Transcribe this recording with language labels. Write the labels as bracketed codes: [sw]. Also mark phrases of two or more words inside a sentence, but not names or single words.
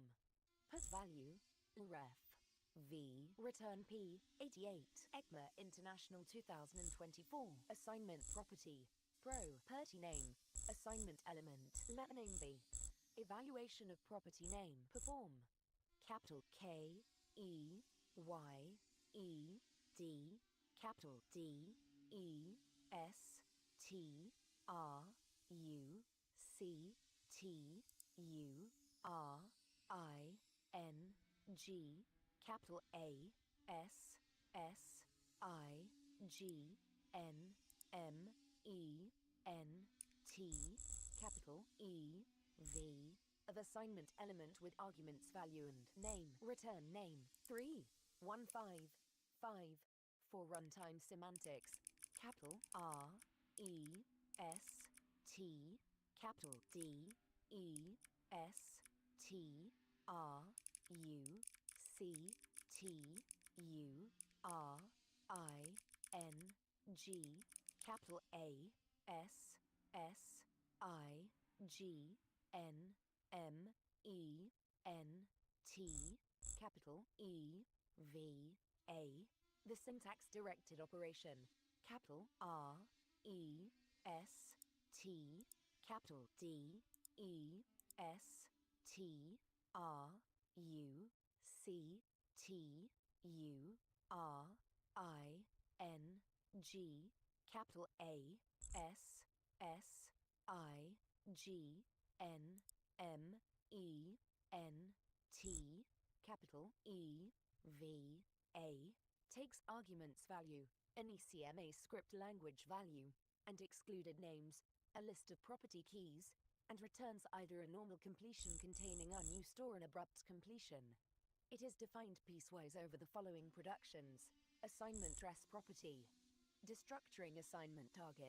[en] Put value ref V return P 88. ECMA International 2024. Assignment property pro perty name assignment element. Let name be evaluation of property name perform. Capital K E Y E D, capital D E S T R U C T U R I N G, capital A S S I G N M E N T, capital E V, of assignment element with arguments value and name. Return name 315 5 for runtime semantics. Capital R E S T, capital D E S T R U C T U R I N G, capital A S S I G N M E N T, capital E V A. The syntax directed operation. Capital R E S T, capital D E S T R U C T U R I N G, capital A S S I G N M E N T, capital E V A, takes arguments value, any CMA script language value, and excluded names, a list of property keys, and returns either a normal completion containing unused or an abrupt completion. It is defined piecewise over the following productions: assignment dress property, destructuring assignment target.